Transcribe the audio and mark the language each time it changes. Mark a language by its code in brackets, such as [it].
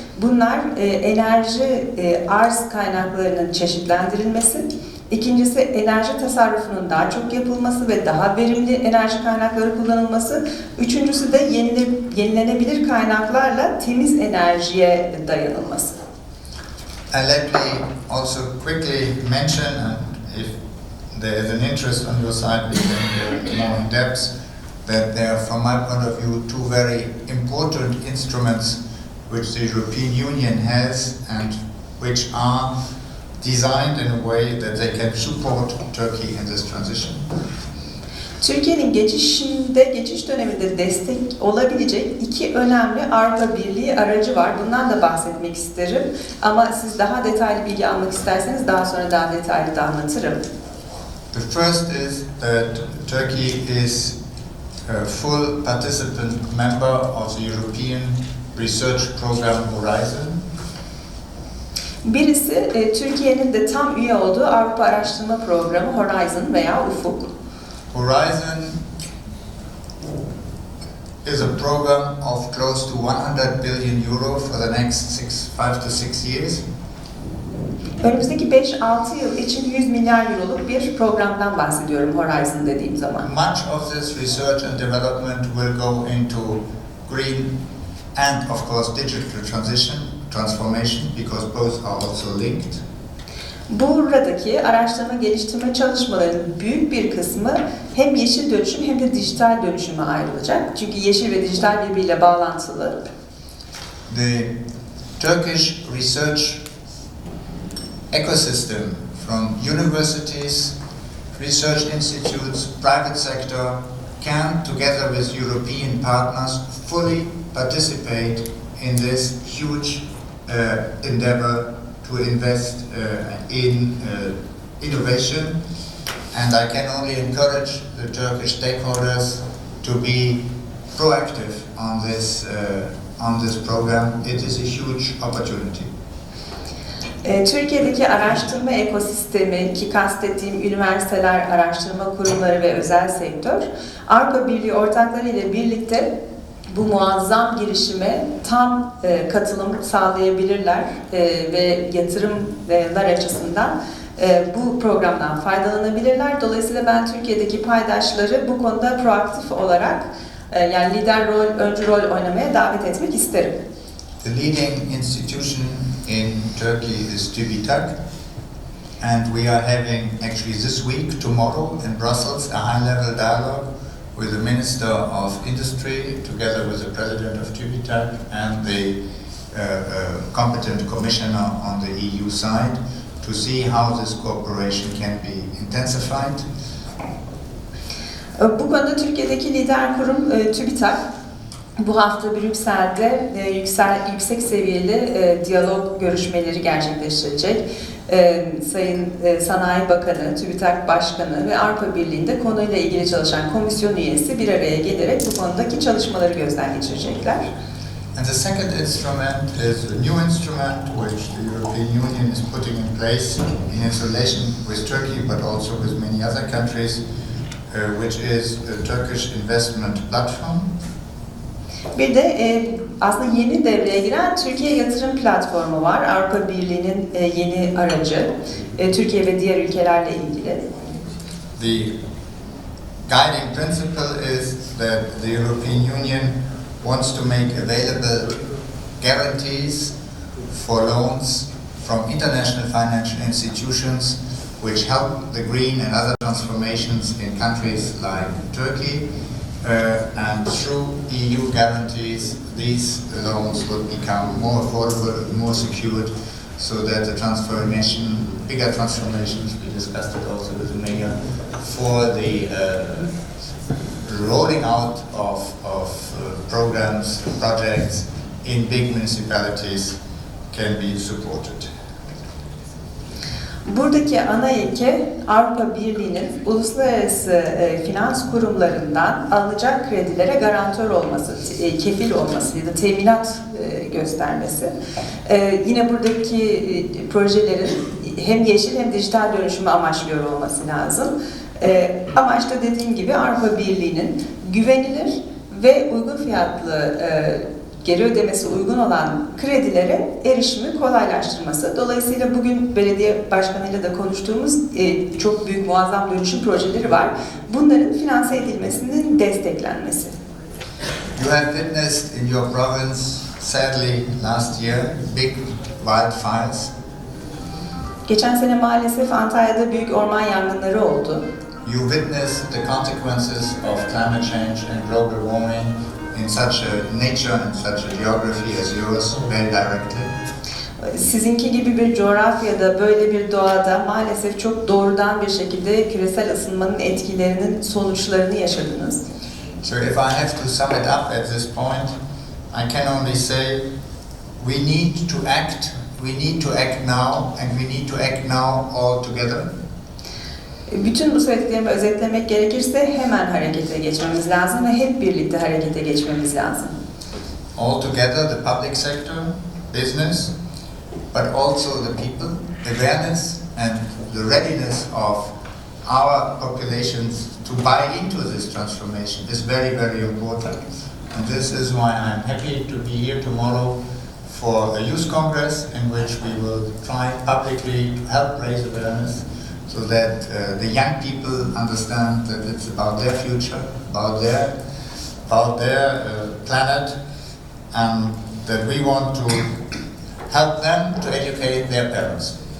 [tr] Bunlar enerji arz kaynaklarının çeşitlendirilmesi, ikincisi enerji tasarrufunun daha çok yapılması ve daha verimli enerji kaynakları kullanılması, üçüncüsü de yenilenebilir kaynaklarla temiz enerjiye dayanılması. [en] And let me also quickly mention, if there is an interest on your side, we can go more in depth, that there are, from my point of view, two very important instruments which the European Union has and which are designed in a way that they can support Turkey in this transition. [tr] Türkiye'nin geçiş döneminde destek olabilecek iki önemli Avrupa Birliği aracı var. Bundan da bahsetmek isterim. Ama siz daha detaylı bilgi almak isterseniz daha sonra daha detaylı da anlatırım. [en] The first is that Turkey is full participant member of the European Research Program Horizon. [tr] Birisi Türkiye'nin de tam üye olduğu Avrupa Araştırma Programı Horizon veya Ufuk. [en] Horizon is a program of close to 100 billion euro for the next 5 to 6 years. [tr] Önümüzdeki 5-6 yıl için 100 milyar euroluk bir programdan bahsediyorum Horizon dediğim zaman. [en] Much of this research and development will go into green and of course digital transformation because both are also linked. [tr] Buradaki araştırma geliştirme çalışmalarının büyük bir kısmı hem yeşil dönüşüm hem de dijital dönüşüme ayrılacak. Çünkü yeşil ve dijital birbiriyle bağlantılı. [en] The Turkish research ecosystem from universities, research institutes, private sector can, together with European partners, fully participate in this huge endeavor to invest in innovation. And I can only encourage the Turkish stakeholders to be proactive on this program. It is a huge opportunity. [tr] Türkiye'deki araştırma ekosistemi ki kastettiğim üniversiteler, araştırma kurumları ve özel sektör, Avrupa Birliği ortakları ile birlikte bu muazzam girişime tam katılım sağlayabilirler ve yatırımlar açısından bu programdan faydalanabilirler. Dolayısıyla ben Türkiye'deki paydaşları bu konuda proaktif olarak yani lider rol, öncü rol oynamaya davet etmek isterim. [en] The leading institution in Turkey is TÜBİTAK, and we are having actually this week, tomorrow in Brussels, a high-level dialogue with the Minister of Industry, together with the President of TÜBİTAK and the competent commissioner on the EU side, to see how this cooperation can be intensified. [tr] Bu konuda Türkiye'deki lider kurum TÜBİTAK bu hafta Brüksel'de yüksek seviyeli diyalog görüşmeleri gerçekleştirecek. Sayın Sanayi Bakanı, TÜBİTAK Başkanı ve Avrupa Birliği'nde konuyla ilgili çalışan komisyon üyesi bir araya gelerek bu konudaki çalışmaları gözden geçirecekler. [en] And the second instrument is a new instrument which the European Union is putting in place in its relation with Turkey but also with many other countries, which is a Turkish investment platform. [tr] Bir de aslında yeni devreye giren Türkiye Yatırım Platformu var. Avrupa Birliği'nin yeni aracı. Türkiye ve diğer ülkelerle ilgili. [en] The guiding principle is that the European Union wants to make available guarantees for loans from international financial institutions which help the green and other transformations in countries like Turkey. And through EU guarantees, these loans will become more affordable, more secured, so that the bigger transformations, we discussed it also with the mayor, for the rolling out of programs, projects in big municipalities can be supported. [tr] Buradaki ana ilke Avrupa Birliği'nin uluslararası finans kurumlarından alınacak kredilere garantör olması, kefil olması ya da teminat göstermesi. Yine buradaki projelerin hem yeşil hem dijital dönüşümü amaçlıyor olması lazım. Amaç da dediğim gibi Avrupa Birliği'nin güvenilir ve uygun fiyatlı geri ödemesi uygun olan kredilere erişimi kolaylaştırması. Dolayısıyla bugün belediye başkanıyla da konuştuğumuz çok büyük muazzam dönüşüm projeleri var. Bunların finanse edilmesinin desteklenmesi. [en] You have witnessed in your province, sadly last year, big wildfires. [tr] Geçen sene maalesef Antalya'da büyük orman yangınları oldu. [en] You witnessed the consequences of climate change and global warming in such a nature and such a geography as yours very directly. [tr] Sizinki gibi bir coğrafyada, böyle bir doğada maalesef çok doğrudan bir şekilde küresel ısınmanın etkilerinin sonuçlarını yaşadınız. [en] So if I have to sum it up at this point, I can only say we need to act now, and we need to act now all together. [tr] Bütün bu söylediklerimi özetlemek gerekirse hemen harekete geçmemiz lazım ve hep birlikte harekete geçmemiz lazım. [en] Altogether, the public sector, business, but also the people, awareness and the readiness of our populations to buy into this transformation is very, very important. And this is why I'm happy to be here tomorrow for a youth congress in which we will try publicly to help raise awareness so that the young people understand that it's about their future, about their planet, and that we want to help them to educate their parents.